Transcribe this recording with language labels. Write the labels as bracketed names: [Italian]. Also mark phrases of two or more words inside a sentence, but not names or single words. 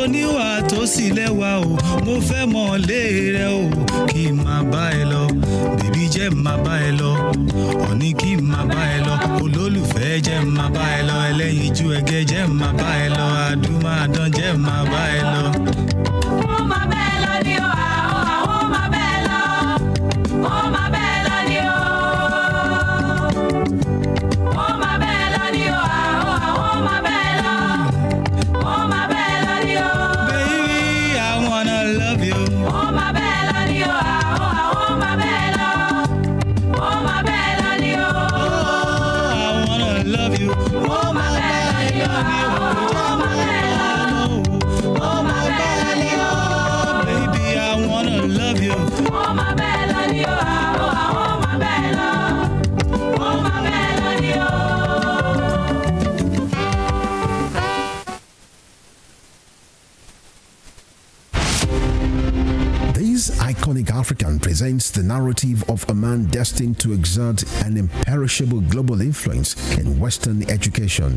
[Yoruba] níwà tó sì lẹ́wà o, mo fẹ́ mọ̀ lé rẹ o, kí n máa bá ẹ lọ, bèbí jẹ́ máa bá ẹ lọ, ọ̀ní kí n máa bá ẹ lọ, olólùfẹ́ jẹ́ máa bá ẹ lọ, ẹlẹ́yinjú ẹgẹ́ jẹ́ máa bá ẹ lọ, àdúmàdán jẹ́ máa bá ẹ lọ. Ó máa bá ẹ lọ ní o, ó máa bá ẹ lọ. Ó máa bá ẹ lọ ní o. Ó máa bá ẹ lọ ní o, ó máa bá ẹ lọ. Ó máa bá ẹ lọ ní o. [English] Baby, I wanna love you. [Yoruba] Ó máa bá ẹ lọ ní o, ó máa bá ẹ lọ. Ó máa bá ẹ lọ ní o. [English] Oh, I wanna love you. [Yoruba] Ó máa bá ẹ lọ ní o, ó máa bá ẹ lọ. Ó máa bá ẹ lọ ní o. [English] Baby, I wanna love you. [Yoruba] Ó máa bá ẹ lọ ní o, ó máa bá ẹ lọ. Ó máa bá ẹ lọ ní o. [English] This iconic African presents the narrative of a man destined to exert an imperishable global influence in Western education.